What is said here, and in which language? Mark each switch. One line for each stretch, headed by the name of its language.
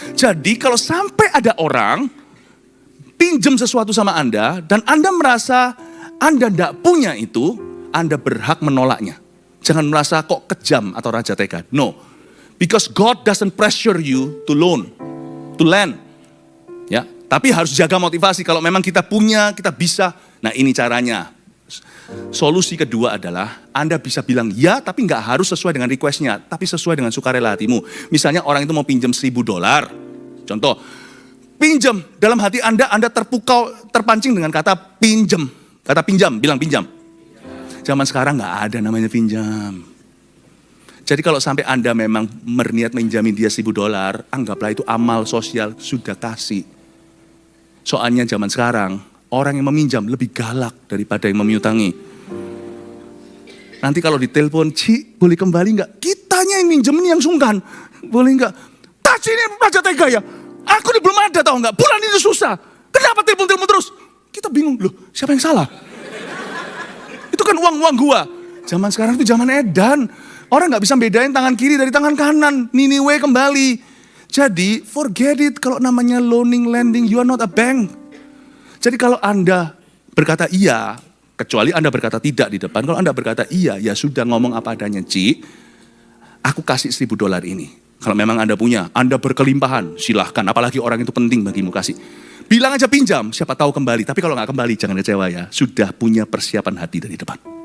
Indonesian: Jadi kalau sampai ada orang pinjam sesuatu sama Anda dan Anda merasa Anda tidak punya itu, Anda berhak menolaknya. Jangan merasa kok kejam atau raja tega.
English: No. Because God doesn't pressure you to loan, to lend.
Indonesian: Ya, tapi harus jaga motivasi. Kalau memang kita punya, kita bisa. Nah, ini caranya. Solusi kedua adalah Anda bisa bilang ya, tapi nggak harus sesuai dengan requestnya, tapi sesuai dengan sukarela hatimu. Misalnya orang itu mau pinjam $1.000, contoh, pinjam dalam hati Anda terpukau, terpancing dengan kata pinjam, bilang pinjam. Zaman sekarang nggak ada namanya pinjam. Jadi kalau sampai Anda memang berniat menjamin dia $1.000, anggaplah itu amal sosial, sudah kasih. Soalnya zaman sekarang orang yang meminjam lebih galak daripada yang memiutangi. Nanti kalau ditelepon, Ci boleh kembali nggak? Kitanya yang minjem ini yang sungkan. Boleh nggak? Tas ini raja tega ya. Aku ini belum ada tahu nggak? Bulan ini susah. Kenapa telepon terus? Kita bingung, loh siapa yang salah? Itu kan uang gua. Zaman sekarang itu zaman edan. Orang nggak bisa bedain tangan kiri dari tangan kanan. Niniwe kembali.
English: Jadi forget it,
Indonesian: kalau namanya
English: loaning, lending, you are not a bank.
Indonesian: Jadi kalau Anda berkata iya, kecuali Anda berkata tidak di depan. Kalau Anda berkata iya, ya sudah ngomong apa adanya. Ci, aku kasih $1.000 ini. Kalau memang Anda punya, Anda berkelimpahan, silahkan. Apalagi orang itu penting bagimu, kasih. Bilang aja pinjam, siapa tahu kembali. Tapi kalau nggak kembali, jangan kecewa ya. Sudah punya persiapan hati dari depan.